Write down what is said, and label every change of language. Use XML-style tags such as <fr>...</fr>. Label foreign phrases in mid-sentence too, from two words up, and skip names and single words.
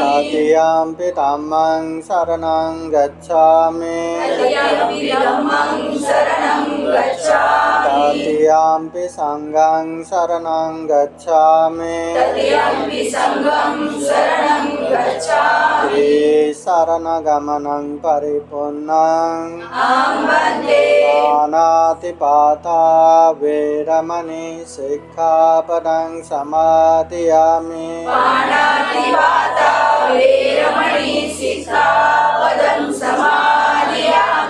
<pi>तृतीयम्पि धम्मं शरणं गच्छामि तृतीयम्पि धम्मं शरणं गच्छामि तृतीयम्पि संघं शरणं गच्छामि तृतीयम्पि संघं शरणं गच्छामि शरणगमनं परिपूर्णं अहं वन्दे पानातिपाता वेरमणि सिक्खापदं समादयामि पाणातिपाता वेरमणि सिक्खापदं समादयामि</pi>